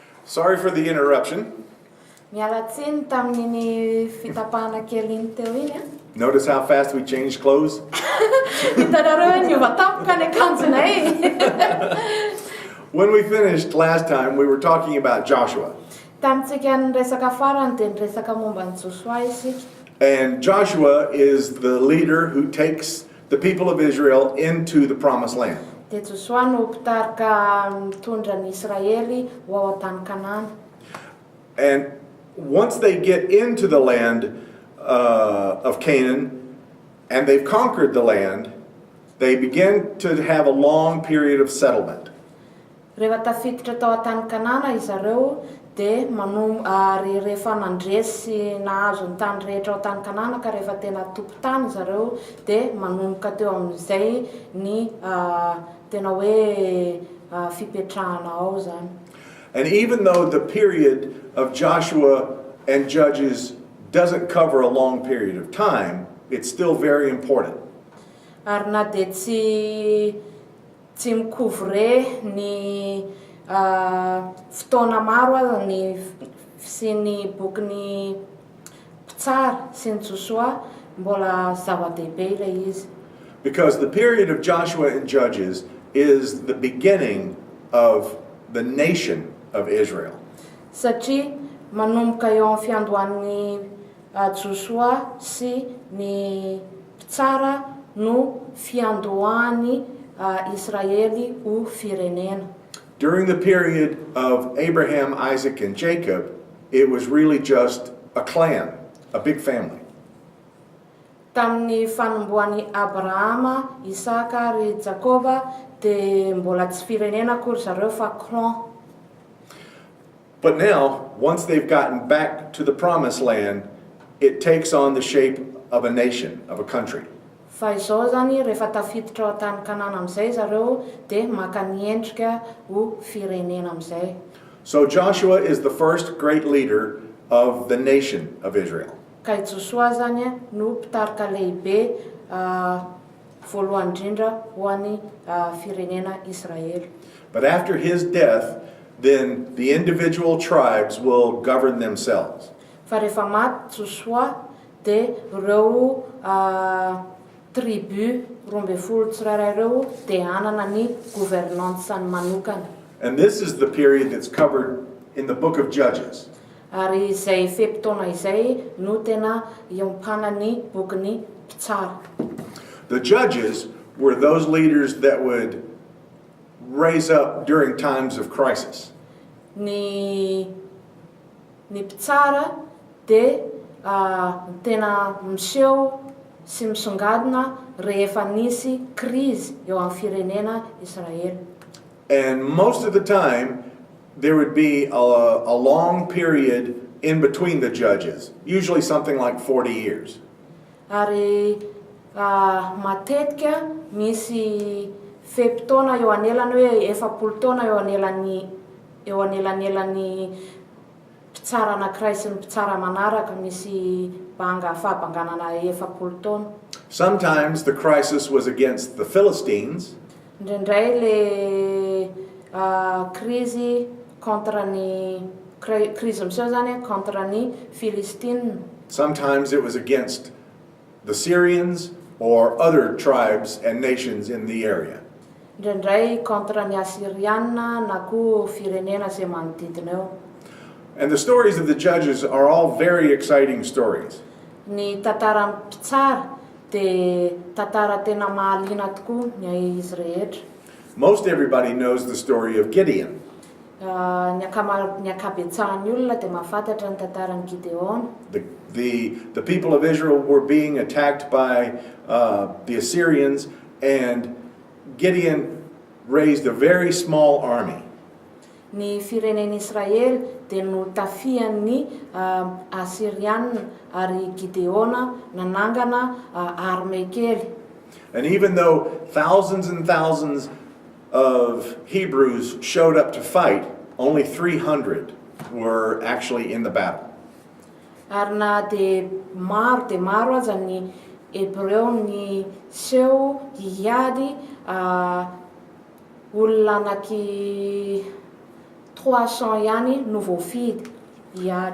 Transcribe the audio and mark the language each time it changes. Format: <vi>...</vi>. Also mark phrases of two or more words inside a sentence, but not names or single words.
<en>Sorry for the interruption.</en> <mg>Miala tsiny tamin'ny fitapahana kely iny teo iny a.</mg> <en>Notice how fast we changed clothes?</en> <mg>Hitanareo niova tapoka ny akanjonay.</mg> <en>When we finished last time, we were talking about Joshua.</en> <mg>Tamintsika niresaka farany dia niresaka momba ny Joshua isika.</mg> <en>And Joshua is the leader who takes the people of Israel into the promised land.</en> <mg>Dia Joshua no mpitarika mitondra ny Israely ho ao an-tany Kanana.</mg> <en>And once they get into the land of Canaan, and they've conquered the land, they begin to have a long period of settlement.</en> <mg>Rehefa tafiditra tao an-tany Kanana izareo dia rehefa nandresy nahazo ny tany rehetra ao tany Kanana ka rehefa tena tompo-tany zareo dia manomboka teo amin'izay ny tena hoe fipetrahana ao zany.</mg> <en>And even though the period of Joshua and Judges doesn't cover a long period of time, it's still very important.</en> <mg>Ary na dia tsy mikovy ny fotoana maro aza ny sy ny bokin'ny mpitsara sy ny Joshua mbola zava-dehibe ilay izy.</mg> <en>Because the period of Joshua and Judges is the beginning of the nation of Israel.</en> <mg>Satria manomboka eo amin'ny fiandohan'ny Joshua sy ny mpitsara no fiandohan'ny Israely ho firenena.</mg> <en>During the period of Abraham, Isaac, and Jacob, it was really just a clan, a big family.</en> <mg>Tamin'ny fanombohan'ny Abrahama, Isaka ary Jakoba dia mbola tsy firenena akory zareo fa clan.</mg> <en>But now, once they've gotten back to the promised land, it takes on the shape of a nation, of a country.</en> <mg>Fa izao zany rehefa tafiditra ao tany Kanana amin'izay zareo dia maka ny endrika ho firenena amin'izay.</mg> <en>So Joshua is the first great leader of the nation of Israel.</en> <mg>Ka i Joshua zany no mpitarika lehibe voalohany indrindra ho an'ny firenena Israely.</mg> <en>But after his death, then the individual tribes will govern themselves.</en> <mg>Fa rehefa maty Joshua dia ireo tribu 12 tsirairay ireo dia hanana ny gouvernance-ny manokana.</mg> <en>And this is the period that's covered in the book of Judges.</en> <mg>Ary izay fepitona izay no tena iompana ny bokin'ny mpitsara.</mg> <en>The judges were those leaders that would raise up during times of crisis.</en> <mg>Ny mpitsara dia tena miseho sy misongadina rehefa nisy crise eo amin'ny firenena Israely.</mg> <en>And most of the time, there would be a long period in between the judges, usually something like 40 years.</en> <mg>Ary matetika misy fepitona eo anelany hoe efapolo taona eo anelan'elan'ny mpitsara anankiray sy ny mpitsara manaraka misy fahabanganana efapolo taona.</mg> <en>Sometimes the crisis was against the Philistines.</en> <mg>Indraindray</mg> <fr>le crise contre</fr> <mg>ny crise miseho zany contre ny Philistine.</mg> <en>Sometimes it was against the Syrians or other tribes and nations in the area.</en> <mg>Indraindray contre ny Assyriana na koa firenena izay manodidina eo.</mg> <en>And the stories of the judges are all very exciting stories.</en> <mg>Ny tantara mpitsara dia tantara tena mahaliana tokoa ny izy rehetra.</mg> <en>Most everybody knows the story of Gideon.</en> <mg>Ny ankabetsahan'ny olona dia mahafantatra ny tantaran'ny Gideon.</mg> <en>The people of Israel were being attacked by the Assyrians, and Gideon raised a very small army.</en> <mg>Ny firenena Israely dia notafian'ny Assyriana ary Gideona nanangana armée kely.</mg> <en>And even though thousands and thousands of Hebrews showed up to fight, only 300 were actually in the battle.</en> <mg>Ary na dia maro aza ny Hebreo ny seho hiady olona anaky 300 ihany no voafidy hiady.</mg>